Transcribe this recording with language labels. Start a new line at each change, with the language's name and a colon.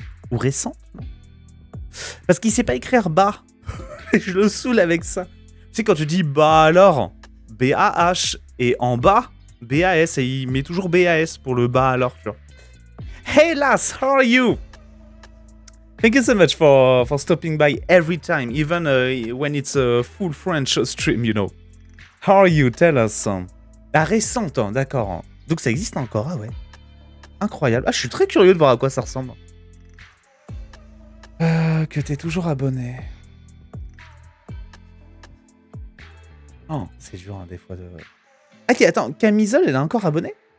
French: Ou récentes, non? Parce qu'il sait pas écrire bas. Je le saoule avec ça. Tu sais, quand tu dis bah alors, B-A-H, et en bas, B-A-S, et il met toujours B-A-S pour le bas alors, tu vois.
English: Hey lass, how are you? Thank you so much for stopping by every time, even when it's a full French stream, you know. How are you? Tell us.
French: La récente, hein, d'accord. Hein. Donc ça existe encore, ah ouais. Incroyable. Ah, je suis très curieux de voir à quoi ça ressemble. Que t'es toujours abonné. Oh, c'est dur, hein, des fois de... Ok, attends, Camisole, elle est encore abonnée?